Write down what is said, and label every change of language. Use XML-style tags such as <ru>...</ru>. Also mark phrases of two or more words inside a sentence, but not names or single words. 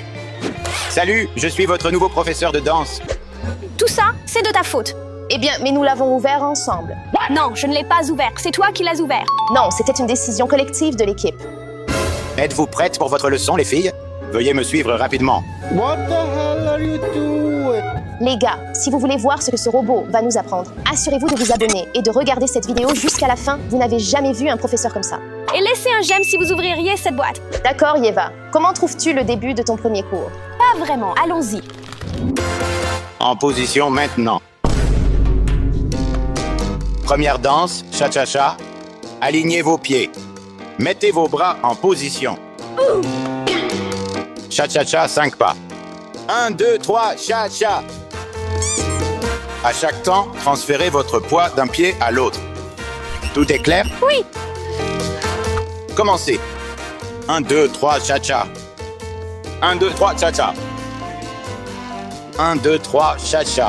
<fr>Salut, je suis votre nouveau professeur de danse. Tout ça, c'est de ta faute. Eh bien, mais nous l'avons ouvert ensemble. Non, je ne l'ai pas ouvert. C'est toi qui l'as ouvert. Non, c'était une décision collective de l'équipe. Êtes-vous prêtes pour votre leçon, les filles? Veuillez me suivre rapidement.</fr> <en>What the hell are you doing?</en> <fr>Les gars, si vous voulez voir ce que ce robot va nous apprendre, assurez-vous de vous abonner et de regarder cette vidéo jusqu'à la fin. Vous n'avez jamais vu un professeur comme ça. Et laissez un j'aime si vous ouvririez cette boîte. D'accord, Yeva. Comment trouves-tu le début de ton premier cours? Pas vraiment, allons-y. En position maintenant. Première danse, cha-cha-cha. Alignez vos pieds. Mettez vos bras en position. Cha-cha-cha, 5 pas. 1, 2, 3, cha-cha. À chaque temps, transférez votre poids d'un pied à l'autre. Tout est clair? Oui. Commencez. 1, 2, 3, cha-cha. 1, 2, 3, cha-cha. 1, 2, 3, cha-cha.</fr>